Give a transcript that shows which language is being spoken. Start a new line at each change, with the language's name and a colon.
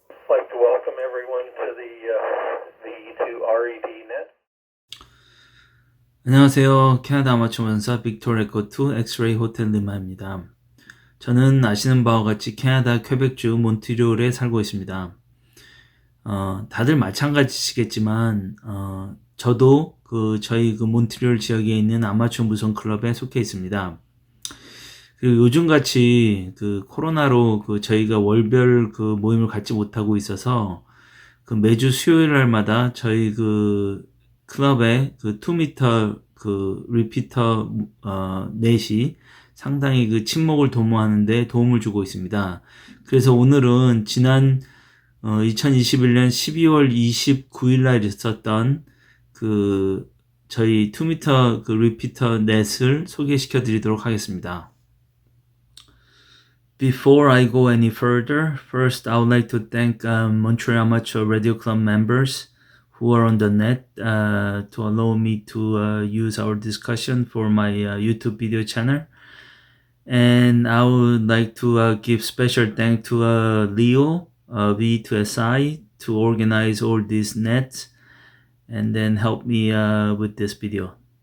English: like to welcome everyone to the E2RED Net.
Korean: 안녕하세요. 캐나다 아마추어 원사 빅토르 에코2 엑스레이 호텔 리마입니다. 저는 아시는 바와 같이 캐나다 퀘벡주 몬트리올에 살고 있습니다. 다들 마찬가지시겠지만 저도 저희 몬트리올 지역에 있는 아마추어 무선 클럽에 속해 있습니다. 그리고 요즘같이 코로나로 저희가 월별 모임을 갖지 못하고 있어서 매주 수요일 날마다 저희 클럽의 2m 리피터 넷이 상당히 침묵을 도모하는데 도움을 주고 있습니다. 그래서 오늘은 지난 2021년 12월 29일 날 있었던 저희 2m 리피터 넷을 소개시켜 드리도록 하겠습니다.
English: Before I go any further, first I would like to thank Montreal Amateur Radio Club members who are on the net to allow me to use our discussion for my YouTube video channel. And I would like to give special thanks to Leo, V2SI, to organize all these nets and then help me with this video.